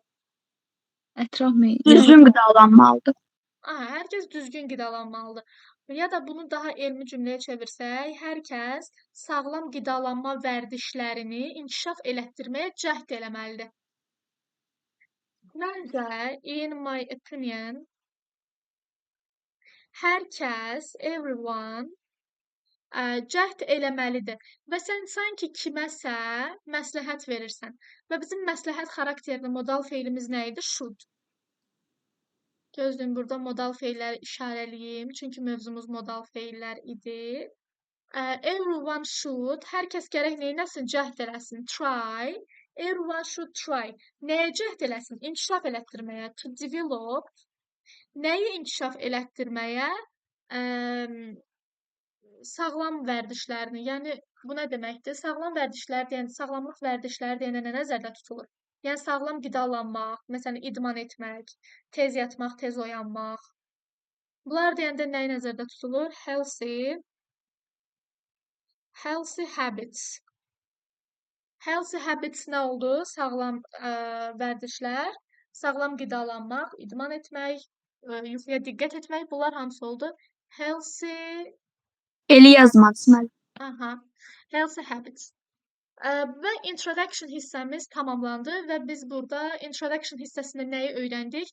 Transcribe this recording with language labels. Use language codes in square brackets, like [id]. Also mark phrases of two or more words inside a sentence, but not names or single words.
[az] Ətraf mühit düzgün qidalanmalıdır. Hər kəs düzgün qidalanmalıdır. Ya da bunu daha elmi cümləyə çevirsək, hər kəs sağlam qidalanma vərdişlərini inkişaf elətdirməyə cəhd eləməlidir. Məncə, [en] in my opinion, [az] hər kəs, everyone, cəhd eləməlidir. Və sən sanki kiməsə məsləhət verirsən. Və bizim məsləhət xarakterli modal feilimiz nə idi? [en] Should. [az] Gözləyin, burada modal feilləri işarəliyim, çünki mövzumuz modal feillər idi. [en] Everyone should, [az] hər kəs gərək neynəsin? Cəhd eləsin. [en] Try. Everyone should try. [az] Nəyə cəhd eləsin? İnkişaf elətdirməyə. [en] To develop. [az] Nəyi inkişaf elətdirməyə? Sağlam vərdişlərini. Yəni, bu nə deməkdir? Sağlam vərdişlər deyəndə, sağlamlıq vərdişləri deyəndə nə nəzərdə tutulur? Yəni, sağlam qidalanmaq, məsələn, idman etmək, tez yatmaq, tez oyanmaq. Bunlar deyəndə nəyi nəzərdə tutulur? [en] Healthy habits. Healthy habits [az] nə oldu? Sağlam vərdişlər, sağlam qidalanmaq, idman etmək, yuxuya diqqət etmək. Bunlar hamısı oldu? Healthy Eli yazmaq deməli. [en] Healthy habits. [az] Və introduction hissəmiz tamamlandı və biz burada introduction hissəsində nəyi öyrəndik?